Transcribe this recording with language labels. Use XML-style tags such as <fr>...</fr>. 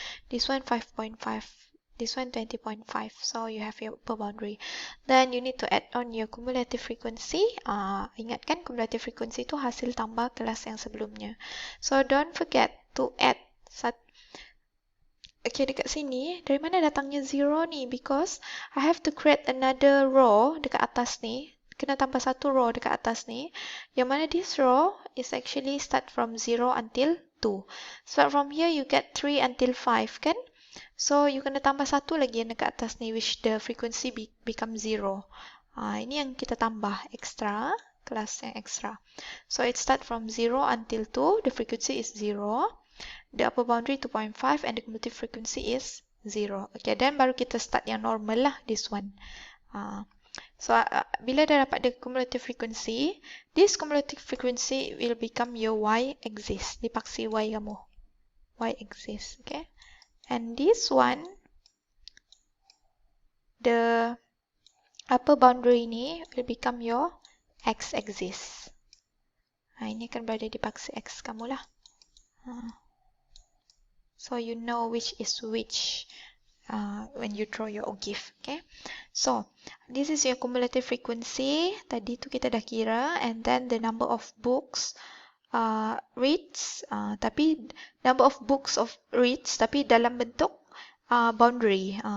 <en>This one 5.5, this one 20.5, so you have your upper boundary. Then you need to add on your cumulative frequency.</en> <ms>Ingat kan cumulative frequency itu hasil tambah kelas yang sebelumnya.</ms> <en>So don't forget to add.</en> <ms>Okay, dekat sini dari mana datangnya 0 ni?</ms> <en>Because I have to create another row</en> <ms>dekat atas ni. Kena tambah satu row dekat atas ni. Yang mana</ms> <en>this row is actually start from 0 until 2. So from here you get 3 until 5 kan? So you</en> <ms>kena tambah satu lagi yang dekat atas ni</ms> <en>which the frequency become 0.</en> <ms>Ini yang kita tambah extra, kelas yang extra.</ms> <en>So it start from 0 until 2, the frequency is 0. The upper boundary 2.5 and the cumulative frequency is 0. Okay, then</en> <ms>baru kita</ms> <en>start</en> <ms>yang normal lah,</ms> <en>this one. So</en> <ms>bila dah dapat</ms> <en>the cumulative frequency, this cumulative frequency will become your y-axis.</en> <ms>Dipaksi y kamu.</ms> <en>Y-axis, okay? And this one, the upper boundary ni will become your x-axis.</en> <ms>Ini akan berada di paksi x kamu lah.</ms> <en>So you know which is which when you draw your OGIF. Okay. So this is your cumulative frequency.</en> <ms>Tadi tu kita dah kira,</ms> <en>and then the number of books reads.</en> <ms>Tapi</ms> <en>number of books of reads</en> <ms>tapi dalam bentuk</ms> <en>boundary.</en>